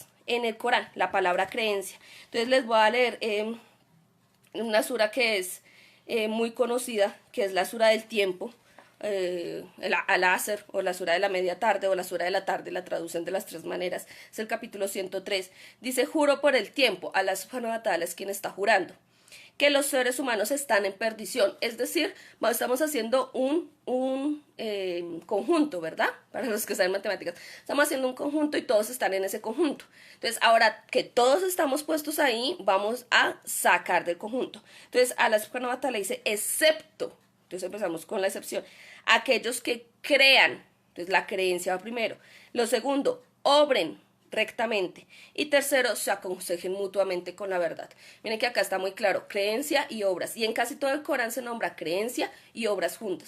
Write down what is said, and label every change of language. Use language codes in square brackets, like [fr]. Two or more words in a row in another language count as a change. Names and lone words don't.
[es] En el Corán, la palabra creencia. Entonces les voy a leer una sura que es muy conocida, que es la sura del tiempo, al-Asr, o la sura de la media tarde, o la sura de la tarde, la traducen de las tres maneras. Es el capítulo 103. Dice, juro por el tiempo, Allah [ar] سبحانه وتعالى [es] es quien está jurando, que los seres humanos están en perdición. Es decir, estamos haciendo un conjunto, ¿verdad? Para los que saben matemáticas. Estamos haciendo un conjunto y todos están en ese conjunto. Entonces, ahora que todos estamos puestos ahí, vamos a sacar del conjunto. Entonces, a la [ar] سبحانه وتعالى [es] dice, excepto, entonces empezamos con la excepción, aquellos que crean. Entonces, la creencia va primero. Lo segundo, obren rectamente. Y tercero, se aconsejen mutuamente con la verdad. Miren que acá está muy claro, creencia y obras. Y en casi todo el Corán se nombra creencia y obras juntas.